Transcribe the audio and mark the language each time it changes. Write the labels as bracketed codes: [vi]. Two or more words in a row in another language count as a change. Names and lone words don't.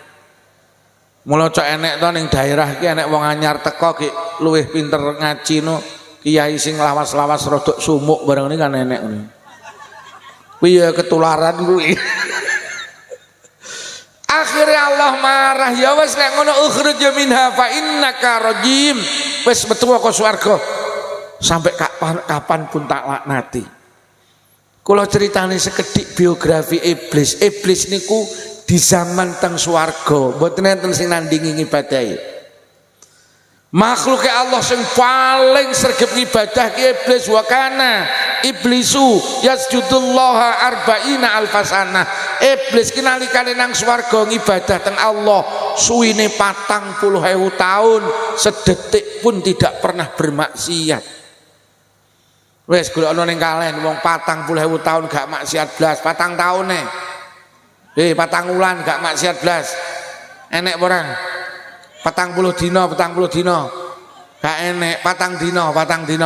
[jv] Mula cok enek to ning daerah iki enek wong anyar teko ki luwih pinter ngaji no. Kiai sing lawas-lawas rodok sumuk bareng ini kan enek ngene. Piye ketularan kuwi. Akhirnya Allah marah, ya wes nek ngono [ar] ukhruj minha fa innaka rajim. [jv] Wes metu kok swarga. [id] Sampai kapan pun [jv] tak laknati. Kula ceritane sekedhik biografi iblis. Iblis niku di zaman teng swarga, mboten enten sing nandingi ngibadahi. Makhluk Allah sing paling sregep ibadah ki iblis. [ar] Wa kana iblisu yasjudullaha arba'ina alfasana. [jv] Iblis ki nalikane nang swarga ngibadah teng Allah suwine 40.000 tahun, [id] sedetik pun tidak pernah bermaksiat. [jv] Wes golekno ning kalen wong 40.000 tahun gak maksiat blas, 4 taune. 4 wulan gak maksiat blas. Enek ora? 40 dina, 40 dina. Gak enek 4 dina, 4 dina.